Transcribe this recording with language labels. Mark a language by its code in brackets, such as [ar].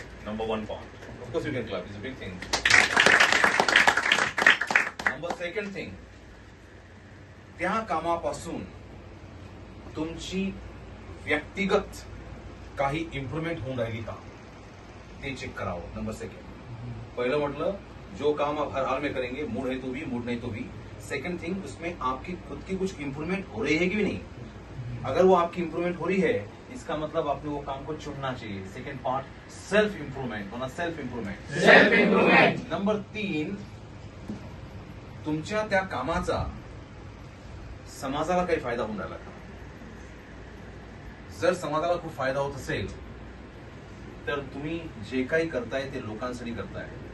[en] Number 1 point. Of course you can clap. It's a big thing. Number 2 thing. [mr] त्या कामापासून तुमची व्यक्तिगत काही इम्प्रूव्हमेंट होऊन राहिली का ते चेक करावं. नंबर 2. [hi] पहले म्हटलं जो काम आप हर हाल में करेंगे, मूड है तो भी, मूड नहीं तो भी. सेकंड थिंग, उसमें आपकी खुद की कुछ इम्प्रूवमेंट हो रही है कि नहीं. अगर वो आपकी इम्प्रूवमेंट हो रही है इसका मतलब आपने वो काम को चुनना चाहिए. सेकंड पार्ट, सेल्फ इम्प्रूवमेंट होना. Self improvement. [mr] नंबर 3, तुमच्या त्या कामाचा समाजाला काही फायदा होऊन राहिला का. जर समाजाला खूप फायदा होत असेल तर तुम्ही जे काही करताय ते लोकांसाठी करताय.